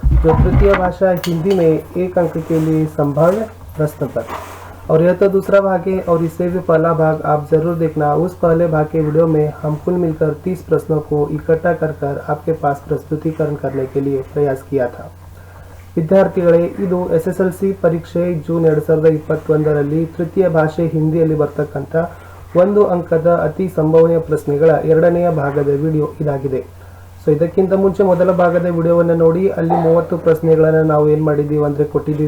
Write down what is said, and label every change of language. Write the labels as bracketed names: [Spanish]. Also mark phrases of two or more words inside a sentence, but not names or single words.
[Hindi] जो तृतीय भाषा हिंदी में 1 अंक के लिए संभाव्य प्रश्न पत्र, और यह तो दूसरा भाग है और इससे भी पहला भाग आप ज़रूर देखना। उस पहले भाग के वीडियो में हम कुल मिलकर 30 प्रश्नों को इकट्ठा कर आपके पास प्रस्तुतिकरण करने के लिए प्रयास किया था। [Kannada] ವಿದ್ಯಾರ್ಥಿಗಳೇ, ಇದು SSLC ಪರೀಕ್ಷೆ ಜೂನ್ 2021ರಲ್ಲಿ ತೃತೀಯ ಭಾಷೆ ಹಿಂದಿಯಲ್ಲಿ ಬರ್ತಕ್ಕಂಥ 1 ಅಂಕದ ಅತಿ ಸಂಭವನೀಯ ಪ್ರಶ್ನೆಗಳ ಎರಡನೆಯ ಭಾಗದ ವಿಡಿಯೋ ಇದಾಗಿದೆ. ಸೊ ಇದಕ್ಕಿಂತ ಮುಂಚೆ ಮೊದಲ ಭಾಗದ ವಿಡಿಯೋವನ್ನು ನೋಡಿ, ಅಲ್ಲಿ 30 ಪ್ರಶ್ನೆಗಳನ್ನು ನಾವು ಏನು ಮಾಡಿದ್ದೀವಿ ಅಂದರೆ ಕೊಟ್ಟಿದ್ದೀವಿ.